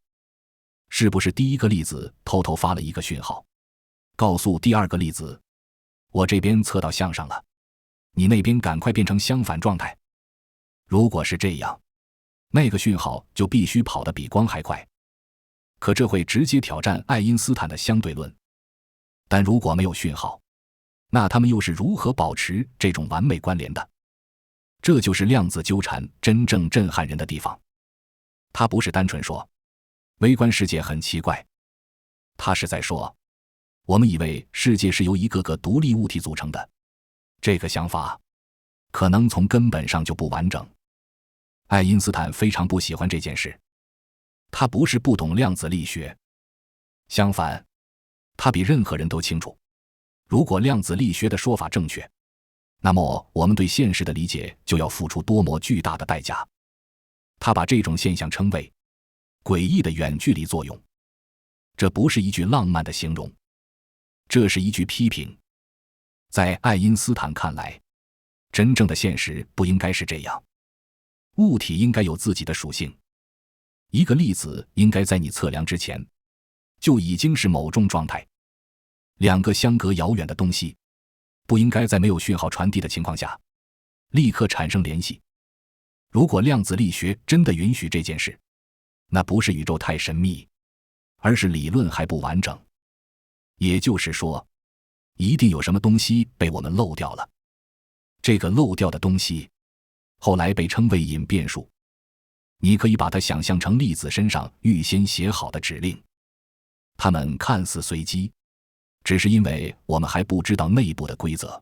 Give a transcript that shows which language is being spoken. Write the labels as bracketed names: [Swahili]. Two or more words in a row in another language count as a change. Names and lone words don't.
[Chinese] 是不是第一個粒子偷偷發了一個訊號，告訴第二個粒子，我這邊測到向上了，你那邊趕快變成相反狀態？如果是這樣，那個訊號就必須跑得比光還快。可這會直接挑戰愛因斯坦的相對論。但如果沒有訊號，那他們又是如何保持這種完美關聯的？這就是量子糾纏真正震撼人的地方。它不是单純說微觀世界很奇怪，它是在說我們以為世界是由一個个獨立物體組成的，這個想法可能從根本上就不完整。愛因斯坦非常不喜歡這件事，他不是不懂量子力學，相反，他比任何人都清楚，如果量子力學的說法正確，那麼我們對現實的理解就要付出多麼巨大的代價。他把這種現象稱為詭異的遠距離作用。這不是一句浪漫的形容，這是一句批評。在愛因斯坦看來，真正的現實不應該是這樣。物體應該有自己的屬性，一個粒子應該在你測量之前就已經是某種狀態。兩個相隔遙遠的東西不應該在沒有訊號傳遞的情況下立刻產生聯繫。如果量子力學真的允許這件事，那不是宇宙太神秘，而是理論還不完整。也就是說，一定有什麼東西被我們漏掉了。這個漏掉的東西後來被稱為隱變數。你可以把它想象成粒子身上預先寫好的指令，它們看似隨機，只是因為我們還不知道內部的規則。